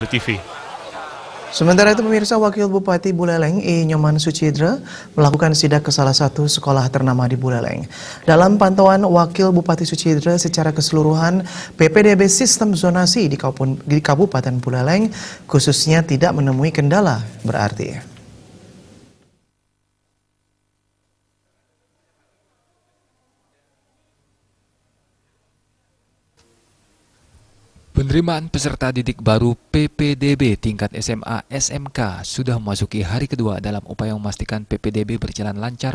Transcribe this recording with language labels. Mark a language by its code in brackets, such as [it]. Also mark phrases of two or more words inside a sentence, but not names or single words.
[id] Bali TV. Sementara itu pemirsa, Wakil Bupati Buleleng I. Nyoman Sucidra melakukan sidak ke salah satu sekolah ternama di Buleleng. Dalam pantauan Wakil Bupati Sucidra secara keseluruhan, PPDB sistem zonasi di Kabupaten Buleleng khususnya tidak menemui kendala berarti. Penerimaan peserta didik baru PPDB tingkat SMA SMK sudah memasuki hari kedua dalam upaya memastikan PPDB berjalan lancar.